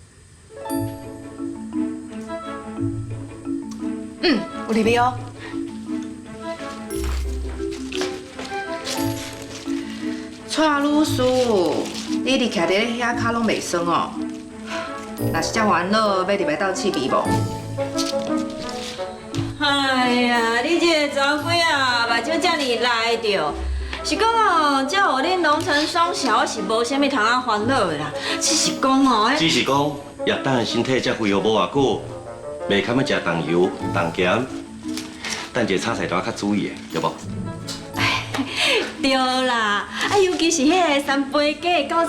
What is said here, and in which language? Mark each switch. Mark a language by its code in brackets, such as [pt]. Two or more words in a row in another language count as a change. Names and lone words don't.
[nan] 有入味哦。蔡女士，你伫徛伫遐骹拢袂酸哦。若是遮烦恼，要入来斗试味无？哎呀，你这个查鬼啊，目睭遮尔来着。是讲哦，这互恁龙城双小是无啥物通啊烦恼的啦。只是讲哦，只是讲叶等的身体才恢复无偌久，袂堪要食重油、重咸，等一炒菜都要较注意的，对无？对啦，啊，尤其是迄个三杯鸡的高